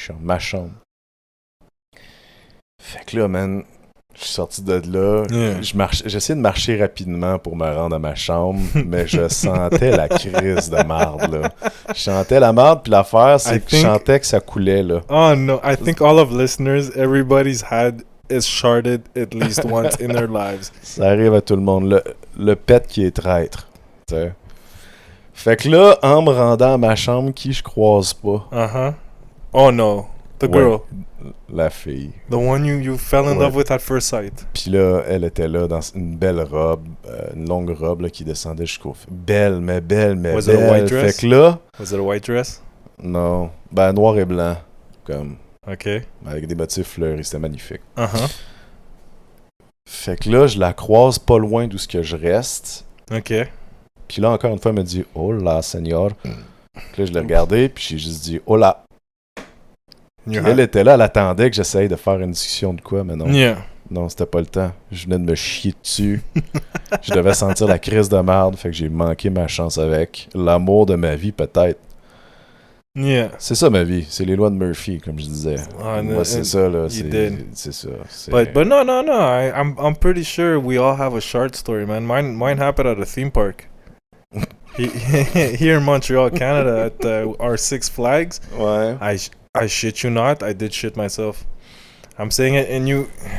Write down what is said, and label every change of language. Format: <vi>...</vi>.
<fr>Ma chambre. Fait que là, man, je suis sorti de là.</fr> <en>Yeah.</en> <fr>J'essayais de marcher rapidement pour me rendre à ma chambre, mais je sentais la crise de marde, là. Je sentais la marde, puis l'affaire, c'est que je sentais que ça coulait, là.</fr> <en>Oh no, I think all of listeners, everybody's is sharded at least once in their lives.</en> <fr>Ça arrive à tout le monde. Le pet qui est traître. T'sais. Fait que là, en me rendant à ma chambre, qui je croise pas?</fr> <en>Oh no, the girl.</en> <fr>La fille.</fr> <en>The one you fell in love with at first sight.</en> <fr>Puis là, elle était là dans une belle robe, une longue robe là, qui descendait jusqu'au... Belle, mais belle.</fr> <en>Was it a white dress?</en> <fr>Fait que là...</fr> <en>Was it a white dress?</en> <fr>Non. Ben, noir et blanc. Comme...</fr> <en>OK.</en> <fr>Avec des motifs fleuris, c'était magnifique. Fait que là, je la croise pas loin d'où ce que je reste.</fr> <en>OK.</en> <fr>Puis là, encore une fois, elle me dit «</fr> <es>Hola, señor</es> <fr>». Puis là, je l'ai regardé, puis j'ai juste dit « Hola ». Elle était là, elle attendait que j'essaye de faire une discussion de quoi, mais non.</fr> <en>Yeah.</en> <fr>Non, c'était pas le temps. Je venais de me chier dessus. Je devais sentir la crise de merde, fait que j'ai manqué ma chance avec. L'amour de ma vie, peut-être.</fr> <en>Yeah.</en> <fr>C'est ça ma vie, c'est les lois de Murphy, comme je disais. Moi, c'est ça, là. C'est ça.</fr> <en>But no. I'm pretty sure we all have a shard story, man. Mine happened at a theme park. Here in Montreal, Canada, at our Six Flags.</en> <fr>Ouais.</fr> <en>I shit you not, I did shit myself. I'm saying it, and you.</en>